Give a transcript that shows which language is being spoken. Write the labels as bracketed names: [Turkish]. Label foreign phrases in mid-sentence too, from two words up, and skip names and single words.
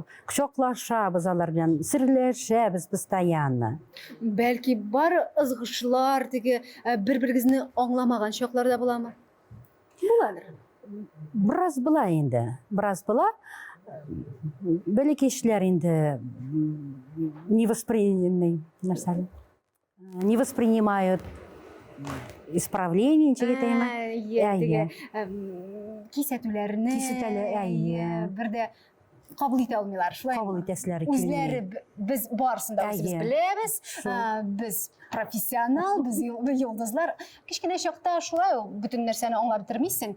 [Tatar] Кочаклашабыз алар белән, серләшәбез постоянно. Бәлки бар ызгышлар, теге бер-берегезне аңламаган чакларда буламы? Буладыр. Бераз була инде. Бераз була. Бәләкәчләр инде [Russian] не воспринимают исправление, [Tatar] кисәтүләрне бердә кабул итә алмыйлар, шулай. Кабул итәсләр. Үзләре без барсын да без беләбез, без профессионал, без йолдызлар. Кичкенә чакта шулай ул бөтен нәрсәне аңлап бетермисең.